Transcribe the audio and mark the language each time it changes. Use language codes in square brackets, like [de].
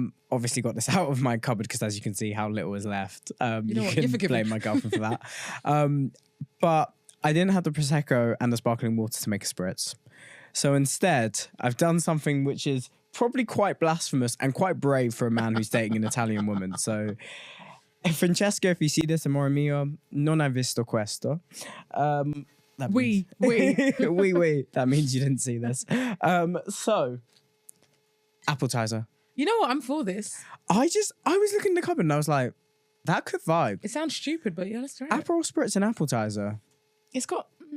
[en] obviously got this out of my cupboard because, as you can see, how little is left. You know what? You're forgiven. Blame my girlfriend for that. But I didn't have the Prosecco and the sparkling water to make a spritz. So instead, I've done something which is probably quite blasphemous and quite brave for a man who's dating an Italian woman. So, Francesco, if you see this, [it] amore mio, non hai visto questo. [fr] Oui. [en] That means you didn't see this. So, appetizer. You know what? I'm for this. I was looking in the cupboard and I was like, that could vibe. It sounds stupid, but yeah, let's try it. Aperol spritz and appetizer. It's got...